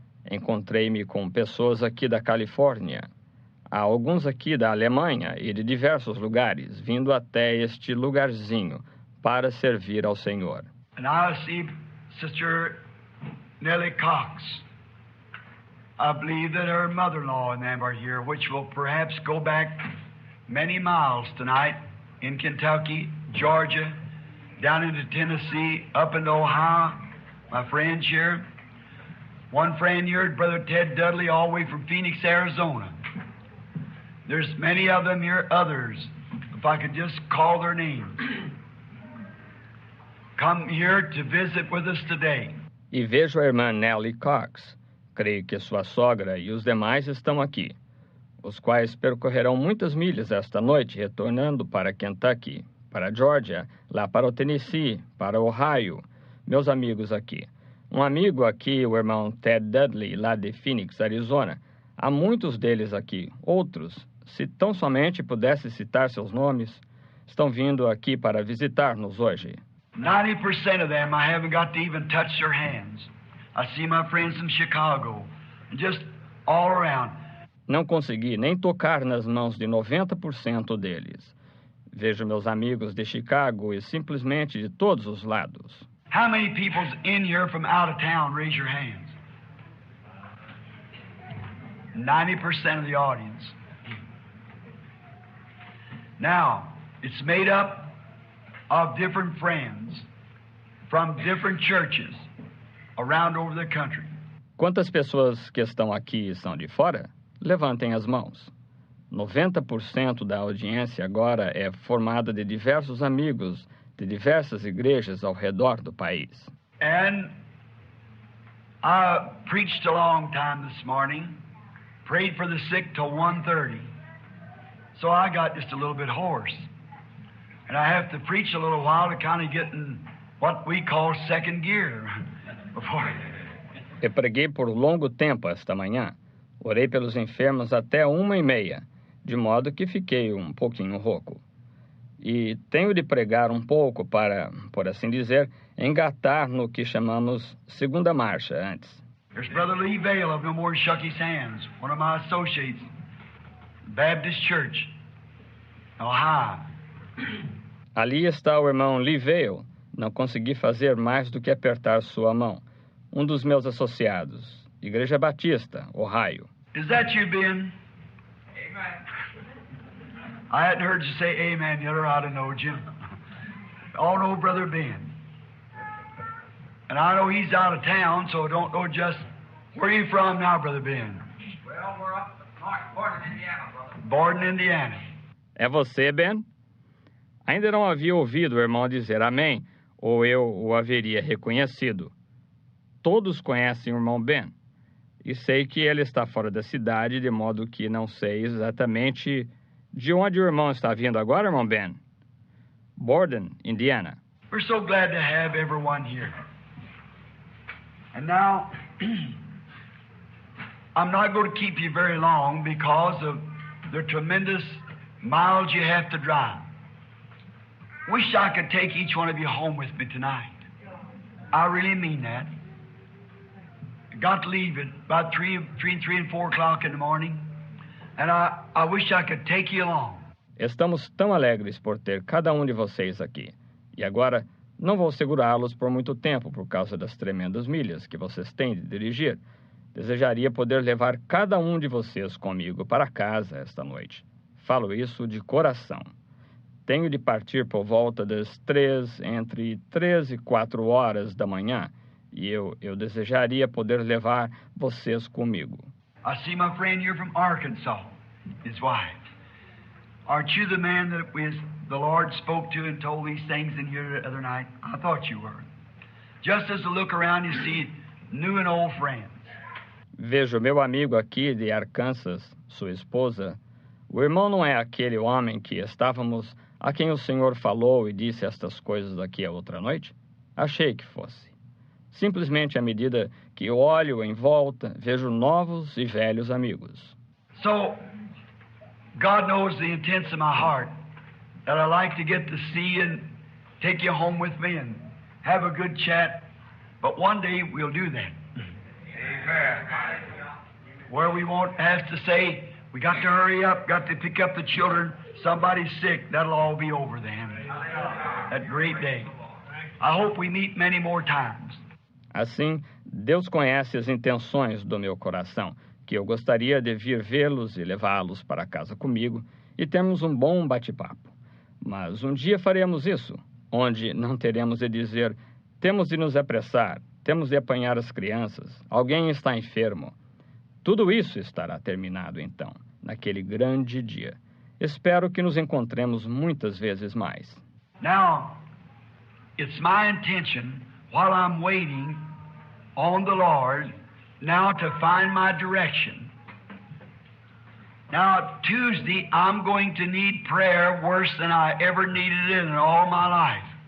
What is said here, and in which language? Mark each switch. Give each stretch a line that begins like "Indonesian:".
Portuguese: Encontrei-me com pessoas aqui da Califórnia. Há alguns aqui da Alemanha e de diversos lugares, vindo até este lugarzinho para servir ao Senhor.
English: And I see Sister Nellie Cox. I believe that her mother-in-law and them are here, which will perhaps go back many miles tonight in Kentucky, Georgia, down into Tennessee, up into Ohio. My friends here. One friend here, Brother Ted Dudley, all the way from Phoenix, Arizona. There's many of them here, others, if I could just call their names. Come here to visit with us today.
Portuguese: E vejo a irmã Nellie Cox. Creio que sua sogra e os demais estão aqui, os quais percorrerão muitas milhas esta noite, retornando para Kentucky, para Georgia, lá para o Tennessee, para Ohio. Meus amigos aqui. Um amigo aqui, o irmão Ted Dudley, lá de Phoenix, Arizona. Há muitos deles aqui. Outros, se tão somente pudesse citar seus nomes, estão vindo aqui para visitar-nos hoje.
English: 90% of them I haven't got to even touch their hands. I see my friends from Chicago, just all around.
Portuguese: Não consegui nem tocar nas mãos de 90% deles. Vejo meus amigos de Chicago e simplesmente de todos os lados.
English: How many people's in here from out of town? Raise your hands. 90% of the audience. Now, it's made up of different friends from different churches around over the country.
Portuguese: Quantas pessoas que estão aqui são de fora? Levantem as mãos. 90% da audiência agora é formada de diversos amigos de diversas igrejas ao redor do país.
English: And I preached a long time this morning, prayed for the sick till 1:30. So I got just a little bit hoarse. And I have to preach a little while to kind of get in what we call second gear before.
Portuguese: Eu preguei por longo tempo esta manhã. Orei pelos enfermos até 1:30, de modo que fiquei um pouquinho rouco. E tenho de pregar um pouco para, por assim dizer, engatar no que chamamos segunda marcha antes.
English: There's Brother Lee Vale of Milmore shook his hands, one of my associates, Baptist Church, Ohio.
Portuguese: Ali está o irmão Lee Vale. Não consegui fazer mais do que apertar sua mão. Um dos meus associados, Igreja Batista, Ohio.
English: Is that you, Ben? Amen. I hadn't heard you say amen yet, or I'd have knowed you. All know Brother Ben. And I know he's out of town, so I don't know just... Where are you from now, Brother Ben? Well, we're up north, Borden, Indiana, brother. Borden, Indiana.
Portuguese: É você, Ben? Ainda não havia ouvido o irmão dizer amém, ou eu o haveria reconhecido. Todos conhecem o irmão Ben, e sei que ele está fora da cidade, de modo que não sei exatamente de onde o irmão está vindo agora, irmão Ben. Borden, Indiana.
English: We're so glad to have everyone here. And now, I'm not going to keep you very long because of the tremendous miles you have to drive. Wish I could take each one of you home with me tonight. I really mean that. Got to leave at about 3 and 4 o'clock in the morning, and I wish I could take you along.
Portuguese: Estamos tão alegres por ter cada um de vocês aqui. E agora, não vou segurá-los por muito tempo por causa das tremendas milhas que vocês têm de dirigir. Desejaria poder levar cada um de vocês comigo para casa esta noite. Falo isso de coração. Tenho de partir por volta das entre 3 e 4 horas da manhã, e eu desejaria poder levar vocês comigo.
English: I see my friend here from Arkansas, his wife. Aren't you the man that the Lord spoke to and told these things in here the other night? I thought you were. Just as I look around, you see new and old friends.
Portuguese: Vejo meu amigo aqui de Arkansas, sua esposa. O irmão não é aquele homem que estávamos, a quem o Senhor falou e disse estas coisas aqui a outra noite? Achei que fosse. Simplesmente à medida que olho em volta, vejo novos e velhos amigos.
English: So, God knows the intents of my heart, that I like to get to see and take you home with me and have a good chat, but one day we'll do that. Amen. Where we won't have to say, we got to hurry up, got to pick up the children, somebody's sick, that'll all be over then. That great day. I hope we meet many more times.
Portuguese: Assim, Deus conhece as intenções do meu coração, que eu gostaria de vir vê-los e levá-los para casa comigo e termos um bom bate-papo. Mas um dia faremos isso, onde não teremos de dizer, temos de nos apressar, temos de apanhar as crianças, alguém está enfermo. Tudo isso estará terminado então, naquele grande dia. Espero que nos encontremos muitas vezes mais.
English: Now, it's my intention, while I'm waiting on the Lord, now to find my direction. Now, Tuesday, I'm going to need prayer worse than I ever needed it in all my life.